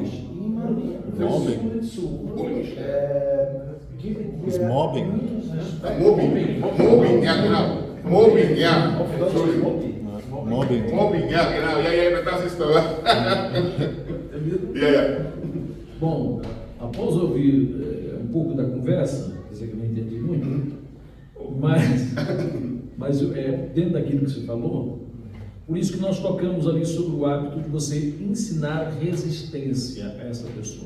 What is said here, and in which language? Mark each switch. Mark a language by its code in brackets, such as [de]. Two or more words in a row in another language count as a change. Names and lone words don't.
[de] Mobbing. Ist Mobbing. Mobbing, ja genau. Mobbing, ja. Entschuldigung. Mobbing, ja genau. Ja, das ist doch. Ja. [pt] Bom, após ouvir um pouco da conversa, quer dizer que eu não entendi muito, mas dentro daquilo que você falou, por isso que nós tocamos ali sobre o hábito de você ensinar resistência a essa pessoa.